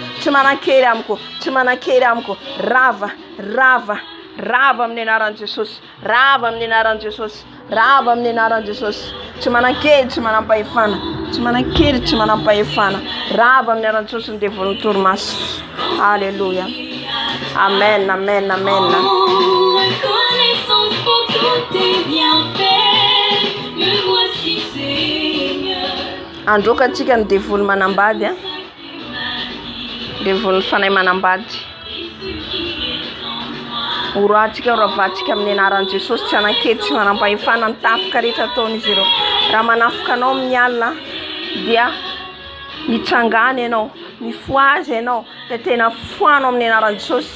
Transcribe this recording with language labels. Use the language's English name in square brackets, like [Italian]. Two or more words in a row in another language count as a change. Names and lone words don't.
[Malagasy] Tsy manan-kery amiko, tsy manan-kery amiko. Rava amin'ny anaran'i Jesosy. Rava amin'ny anaran'i Jesosy. Rava amin'ny anaran'i Jesosy. Tsy manan-kery, tsy manam-pahefana. Tsy manan-kery, tsy manam-pahefana. Rava amin'ny anaran'i Jesosy ny devoly torimaso. [French] Alléluia. Amen, amen, amen. Reconnaissance pour tous tes bienfaits, me voici Seigneur. [Malagasy] Androaka atsika ny devoly manambady, devoly fanahy manambady. Oroatsika oravatsika amin'ny anaran'i Jesosy, tsy hanan-kery, tsy manam-pahefana ny tafika rehetra ataon'izy ireo. Raha manafika anao amin'ny alina dia mitsangana ianao, mifoazy ianao, dia tena foano amin'ny anaran'i Jesosy.